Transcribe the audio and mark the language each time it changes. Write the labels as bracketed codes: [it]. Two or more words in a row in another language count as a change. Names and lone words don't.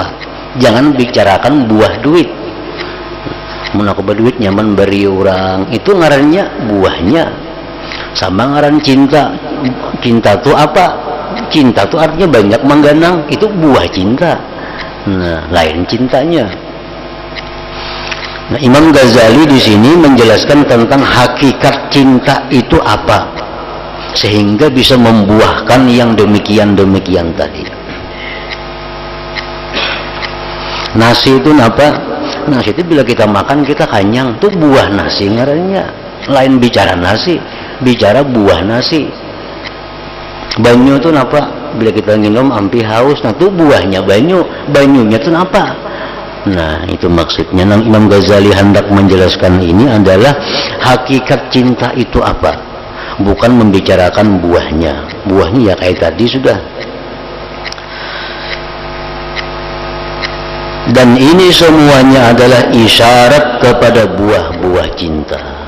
[bjn] Jangan bicarakan buah duit. Mun aku berduit nyaman beri orang, itu ngarannya buahnya. Sama ngaran cinta. Cinta itu apa? Cinta itu artinya banyak mengganang, itu buah cinta. Nah, lain cintanya. Nah, [id] Imam Ghazali di sini menjelaskan tentang hakikat cinta itu apa, sehingga bisa membuahkan yang demikian tadi. Nasi itu apa? [bjn] Nasi itu bila kita makan kita kenyang, itu buah nasi ngarannya. Lain bicara nasi, bicara buah nasi. Banyu itu apa? Bila kita minum ampi haus, nah itu buahnya banyu. Banyunya itu apa? Nah, itu maksudnya. [id] Imam Ghazali hendak menjelaskan ini adalah hakikat cinta itu apa, bukan membicarakan buahnya. Buahnya ya kayak tadi sudah. Dan ini semuanya adalah isyarat kepada buah-buah cinta.